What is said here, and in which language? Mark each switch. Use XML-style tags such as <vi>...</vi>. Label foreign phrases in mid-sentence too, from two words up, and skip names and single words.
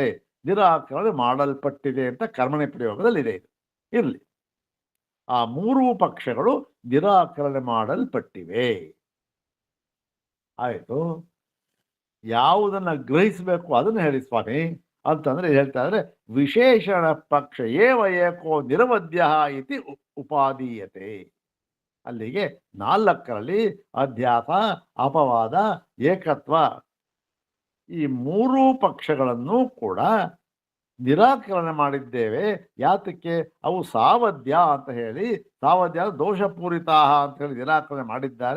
<kn>ನಿರಾಕರಣೆ ಮಾಡಲ್ಪಟ್ಟಿದೆ ಅಂತ ಕರ್ಮಣಿ ಪ್ರಯೋಗದಲ್ಲಿದೆ. ಇರಲಿ, ಆ ಮೂರೂ ಪಕ್ಷಗಳು ನಿರಾಕರಣೆ ಮಾಡಲ್ಪಟ್ಟಿವೆ. ಆಯಿತು, ಯಾವುದನ್ನು ಗ್ರಹಿಸಬೇಕು ಅದನ್ನು ಹೇಳಿ ಸ್ವಾಮಿ ಅಂತಂದ್ರೆ ಹೇಳ್ತಾ ಇದ್ರೆ,</kn> <sa>ವಿಶೇಷಣ ಪಕ್ಷ ಏವ ಏಕೋ ನಿರವಧ್ಯ ಇತಿ ಉಪಾದೀಯತೆ.</sa> <kn>ಅಲ್ಲಿಗೆ 4ರಲ್ಲಿ ಅಧ್ಯಾಸ, ಅಪವಾದ, ಏಕತ್ವ ಈ ಮೂರೂ ಪಕ್ಷಗಳನ್ನು ಕೂಡ ನಿರಾಕರಣೆ ಮಾಡಿದ್ದೇವೆ. ಯಾತಕ್ಕೆ? ಅವು ಸಾವಧ್ಯ ಅಂತ ಹೇಳಿ, ಸಾವಧ್ಯ ದೋಷಪೂರಿತ ಅಂತ ಹೇಳಿ ನಿರಾಕರಣೆ ಮಾಡಿದ್ದಾರೆ.</kn>